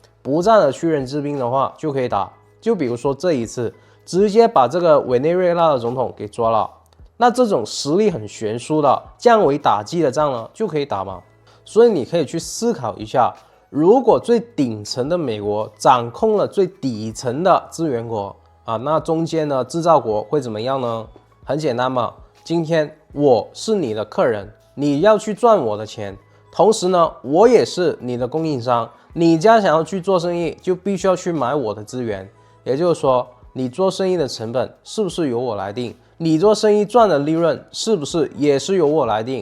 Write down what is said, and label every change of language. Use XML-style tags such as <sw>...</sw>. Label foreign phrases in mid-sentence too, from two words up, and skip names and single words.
<zh>不戰而屈人之兵的話就可以打。就比如說這一次，直接把這個委內瑞拉的總統給抓了，那這種實力很懸殊的降維打擊的仗呢，就可以打嘛。所以你可以去思考一下，如果最頂層的美國掌控了最底層的資源國啊，那中間的製造國會怎麼樣呢？很簡單嘛，今天我是你的客人，你要去賺我的錢，同時呢，我也是你的供應商，你家想要去做生意，就必須要去買我的資源。也就是說，你做生意的成本是不是由我來定？你做生意賺的利潤是不是也是由我來定？</zh>